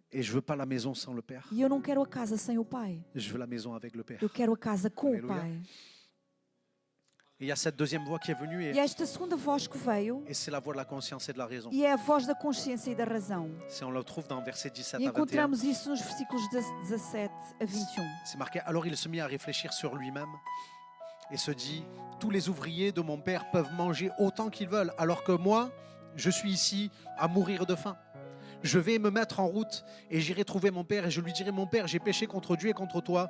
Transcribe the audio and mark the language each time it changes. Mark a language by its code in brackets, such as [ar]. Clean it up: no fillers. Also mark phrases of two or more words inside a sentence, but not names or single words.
[fr] et je veux pas la maison sans le Père. [pt] e eu não quero a casa sem o Pai. [fr] Je veux la maison avec le Père. [pt] Eu quero a casa com Aleluia. o Pai. [fr] Et il y a cette deuxième voix qui est venue [pt] E esta segunda voz que veio, [fr] et c'est la voix de la conscience et de la raison. [pt] e é a voz da consciência e da razão. [fr] Si on le trouve dans verset 17 [pt] E [fr] à 21, [pt] encontramos isso nos versículos 17 a 21. [fr] c'est marqué, alors il se mit à réfléchir sur lui-même et se dit, tous les ouvriers de mon Père peuvent manger autant qu'ils veulent, alors que moi, je suis ici à mourir de faim. Je vais me mettre en route et j'irai trouver mon Père et je lui dirai, mon Père, j'ai péché contre Dieu et contre toi.